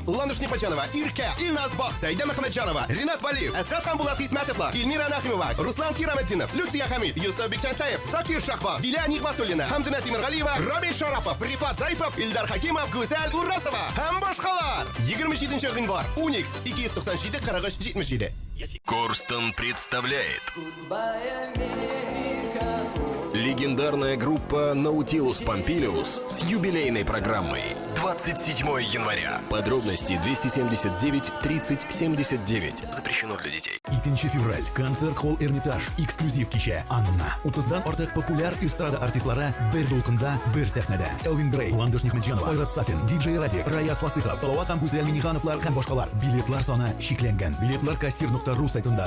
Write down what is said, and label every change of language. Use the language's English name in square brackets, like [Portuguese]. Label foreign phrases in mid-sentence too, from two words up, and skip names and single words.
[Tatar] Лануш Непочанова, Иркә, Илназ Бак, Сәйдә Мөхәммәтҗанова, Ринат Валиев, Әсгать Булат Исмәтовлар, Илмира Нәхимова, Руслан Кираметдинов, Люция Хамид, Юсуф Бикчантаев, Закир Шахбан, Диля Нигъматуллина, Хәмдүнә Тимергалиева, Рабил Шарапов, Рифат Заипов, Илдар Хакимов, Гүзәл Урасова һәм башкалар. 27 гыйнвар, Уникс, 297 43 77. [Russian] Корстон представляет легендарная группа Nautilus Pompilius с юбилейной программой 27 января. Подробности 279 30 79. Запрещено для детей. [Tatar] 2 февраль. Концерт-холл Эрмитаж. Эксклюзив кичә. Анна. 30-дан артык популяр эстрада артистлары бер дулкында, бер сәхнәдә. Элвин Грей, Ландыш Нигъмәтҗанова, Айрат Сафин, диджей Радик, Раяз Фасыйхов, Салават һәм Гүзәл Минихановлар һәм башкалар. Билетлар саны шикләнгән. Билетлар кассир.ру сайтында.